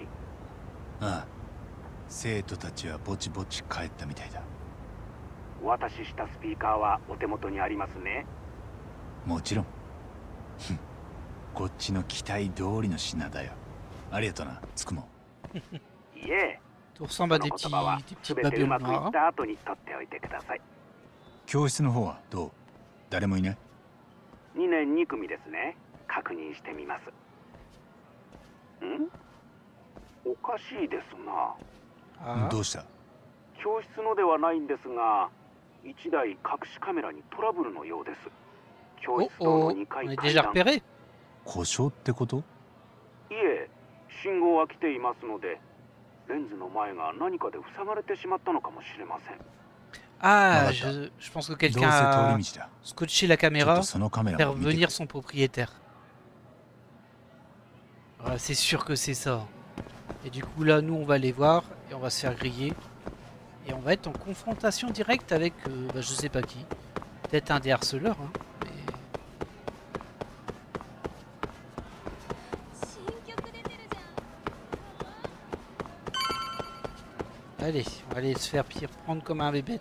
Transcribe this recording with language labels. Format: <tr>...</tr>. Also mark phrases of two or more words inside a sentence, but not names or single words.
<ja>ああ、生徒たちはぼちぼち帰ったみたいだ。お渡ししたスピーカーはお手元にありますね。もちろん。こっちの期待通りの品だよ。ありがとな、つくも。いえ、</ja> <fr>Tu</fr> <ja>そ</ja> <fr>ressembles à</fr> <ja>の</ja> <fr>des</fr> <ja>言</ja> <fr>petits,</fr> <ja>葉は</ja> <fr>des</fr> <ja>す</ja> <fr>petits</fr> <ja>べてう</ja> <fr>babioles</fr> <ja>まくい</ja> <fr>noirs.</fr> <ja>った後に取っておいてください。教室の方はどう？誰もいない？ 2年2組ですね。確認してみます。ん？おかしいですな。 Ah. どうした？教室のではないんですが、1台隠しカメラにトラブルのようです。教 Oh 室棟の oh, 2階</ja> <fr>on est</fr> <ja>階</ja> <fr>déjà</fr> <ja>段。</ja> <fr>repéré.</fr> <ja>故障ってこと？いえ、信号は来ていますので、レンズの前が何かで塞がれてしまったのかもしれません。 Ah,</ja> <fr>Voilà. je pense que</fr> <ja>どう</ja> <fr>quelqu'un</fr> <ja>せ</ja> <fr>a</fr> <ja>通り道だ。</ja> <fr>scotché la</fr> <ja>ちょっ</ja> <fr>caméra</fr> <ja>とそのカメラ</ja> <fr>faire</fr> <ja>も見てくれ。</ja> <fr>venir son propriétaire. Voilà, c'est sûr que c'est ça. Et du coup là, nous on va aller voir et on va se faire griller. Et on va être en confrontation directe avec, bah, je sais pas qui. Peut-être un des harceleurs, hein. Allez, on va aller se faire prendre comme un bébête.</fr>